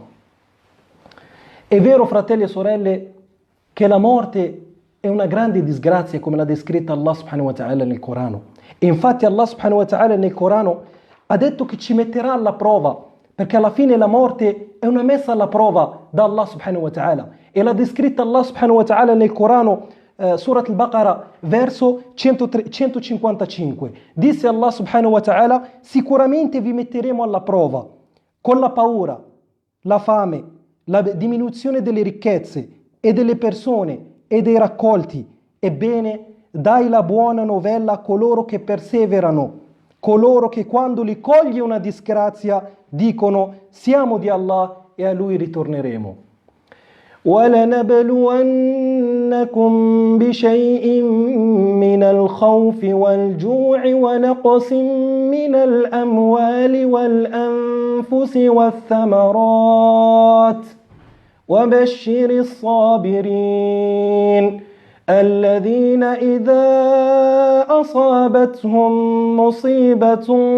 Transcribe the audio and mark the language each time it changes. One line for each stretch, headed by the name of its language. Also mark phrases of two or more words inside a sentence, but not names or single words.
Italian: È vero, fratelli e sorelle, che la morte è una grande disgrazia, come l'ha descritta Allah
Arabic: سبحانه وتعالى
Italian: nel Corano. E infatti Allah
Arabic: سبحانه وتعالى
Italian: nel Corano ha detto che ci metterà alla prova, perché alla fine la morte è una messa alla prova da Allah
Arabic: سبحانه وتعالى.
Italian: E l'ha descritta Allah
Arabic: سبحانه وتعالى
Italian: nel Corano, Surat al-Baqarah, verso 155. Disse Allah
Arabic: سبحانه وتعالى:
Italian: "Sicuramente vi metteremo alla prova con la paura, la fame, la diminuzione delle ricchezze e delle persone e dei raccolti. Ebbene, dai la buona novella a coloro che perseverano, coloro che quando li coglie una disgrazia dicono: siamo di Allah e a Lui ritorneremo."
Arabic: وَلَنَبْلُوَنَّكُمْ بِشَيْءٍ مِّنَ الْخَوْفِ وَالْجُوعِ وَنَقْصٍ مِّنَ الْأَمْوَالِ وَالْأَنفُسِ وَالثَّمَرَاتِ وَبَشِّرِ الصَّابِرِينَ الذين إذا أصابتهم مصيبة